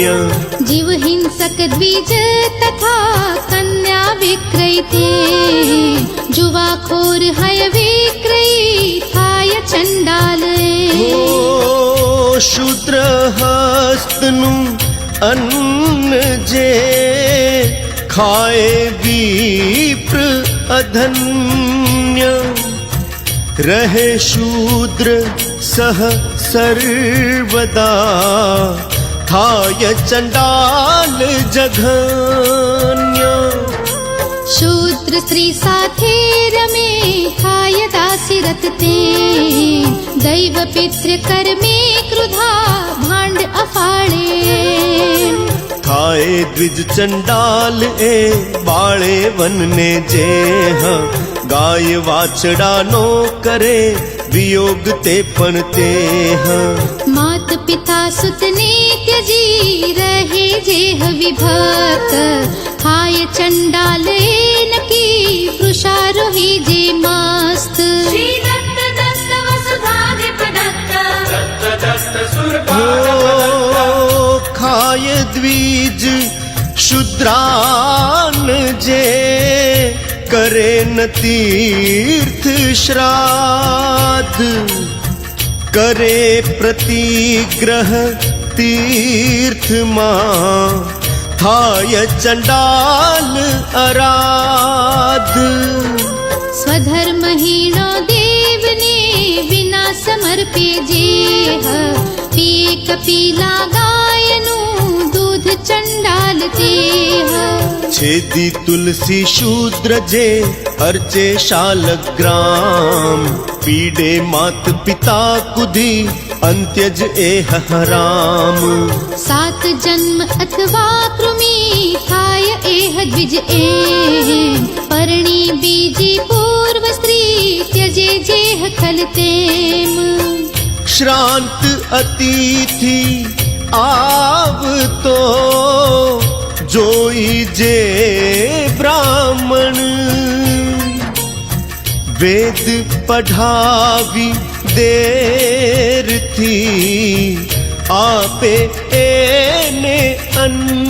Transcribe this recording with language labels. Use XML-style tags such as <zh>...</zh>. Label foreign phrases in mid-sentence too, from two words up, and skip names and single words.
<gu>જીવ હિંસક દ્વિજ તથા કન્યા વિક્રયતે જુવાખોર હય વિક્રયી થાય ચંડાલ. શૂદ્ર હસ્તનુ અન્ન જે ખાએ વિપ્ર અધન્ય રહે શૂદ્ર સહ સર્વદા થાય ચંડાલ જઘન્ય. શૂદ્ર સ્ત્રી સાથે રમે થાય દાસી રત તે દૈવ પિતૃ કર્મે ક્રુધા ભાંડ અફાળે. થાએ દ્વિજ ચંડાલ એ બાળે વનને જેહ ગાય વાછડા નો કરે વિયોગ તે પણ તેહ. માત પિતા સુત ને ત્યજી રહે જેહ વિભક્ત થાય ચંડાલ નકી વૃષારોહી જે મસ્ત.</gu> <sa>श्री दत्त दत्त वसुधाधिप दत्त</sa> <gu>ખાય દ્વિજ શૂદ્રાન જે કરે ન તીર્થ શ્રાદ્ધ કરે પ્રતિગ્રહ તીર્થ માં થાય ચંડાલ આરાધ. સ્વધર્મહીનો દેવને વિના સમર્પે જેહ પીએ કપિલા ગાયનુ દૂધ ચંડાલ તેહ. છેદી તુલસી શૂદ્ર જે અર્ચે શાલગ્રામ પીડે માત પિતા કુધી અંત્યજ એહ હરામ. 7 જન્મ અથવા કૃમિ થાય એહ દ્વિજ પરણી બીજી પૂર્વ સ્ત્રી ત્યજે જેહ ખલતેમ. શ્રાંત અતિથિ આવ તો જોઈ જે બ્રાહ્મણ વેદ પઢાવી દેરથી આપે એને અન્ન</gu>